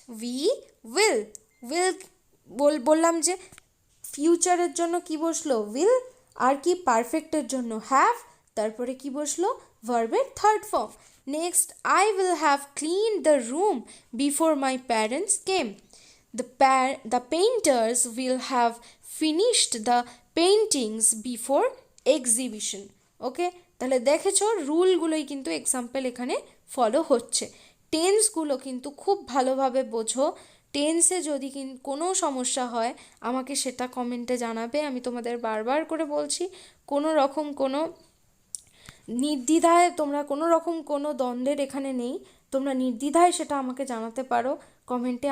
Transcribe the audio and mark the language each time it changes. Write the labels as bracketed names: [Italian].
[Bangla] We will, will বললাম যে ফিউচারের জন্য কি বসলো? উইল। আর কি পারফেক্টের জন্য হ্যাভ, তারপরে কি বসলো? ভার্বের third form. [English] Next, I will have clean the room before my parents came. The painters will have finished the paintings before exhibition. [Bangla] ওকে, তাহলে দেখেছো রুলগুলোই কিন্তু এক্সাম্পল এখানে ফলো হচ্ছে। টেন্সগুলো কিন্তু খুব ভালোভাবে বোঝো। টেন্সে যদি কোনো সমস্যা হয় আমাকে সেটা কমেন্টে জানাবে। আমি তোমাদের বারবার করে বলছি, কোনো রকম কোনো নির্দ্বিধায় তোমরা কোনো রকম কোনো দ্বন্দ্বের এখানে নেই, তোমরা নির্দ্বিধায় সেটা আমাকে জানাতে পারো কমেন্টে।